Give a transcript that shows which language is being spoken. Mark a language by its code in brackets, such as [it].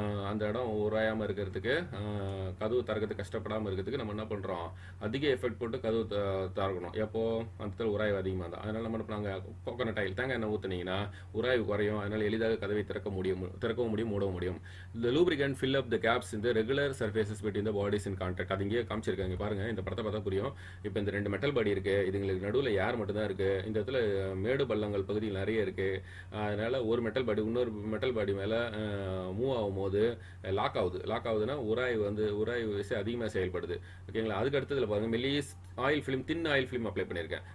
[ta] அந்த இடம் உராயாமல் இருக்கிறதுக்கு, கதவு திறக்கிறதுக்கு கஷ்டப்படாமல் இருக்கிறதுக்கு நம்ம என்ன பண்ணுறோம்? அதிக எஃபெக்ட் போட்டு கதவு திறக்கணும். எப்போ? அந்த இடத்துல உராய்வு அதிகமாக தான். அதனால் நம்ம நாங்கள் கோகனட் ஆயில் தேங்காய் எண்ணெய் ஊற்றுனீங்கன்னா உராய்வு குறையும். அதனால் எளிதாக கதவை திறக்கவும் முடியும், மூடவும் முடியும். [en] The lubricant fill up the gaps in the regular surfaces between the bodies in contact. [ta] அது இங்கேயே காமிச்சிருக்காங்க பாருங்க. இந்த படத்தை பார்த்தா புரியும். இப்போ இந்த 2 மெட்டல் பாடி இருக்கு, இதுங்களுக்கு நடுவில் ஏர் மட்டும் தான் இருக்கு. இந்த இடத்துல மேடு பள்ளங்கள் பகுதியில் நிறைய இருக்கு. அதனால ஒரு மெட்டல் பாடி இன்னொரு மெட்டல் பாடி மேலே மூவ் ஆகும்போது லாக் ஆகுதுன்னா உராய்வு விசை அதிகமாக செயல்படுது. ஓகேங்களா? அதுக்கு அடுத்ததுல பாருங்க, மெல்லிஸ் ஆயில் ஃபிலிம், தின் ஆயில் ஃபிலிம் அப்ளை பண்ணியிருக்கேன்.